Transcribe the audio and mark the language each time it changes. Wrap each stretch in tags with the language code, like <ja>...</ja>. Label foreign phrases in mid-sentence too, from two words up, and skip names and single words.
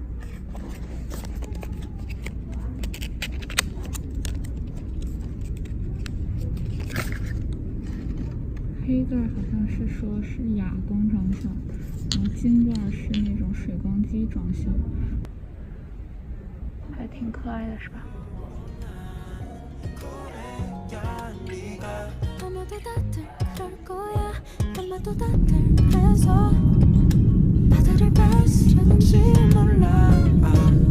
<zh>黑盖好像是说是哑光长效，然后金盖是那种水光肌长效，还挺可爱的，是吧？</zh> <ko>아마도 다들 그럴 거야 아마도 다들 그래서 바다를 밟으려는지 몰라</ko>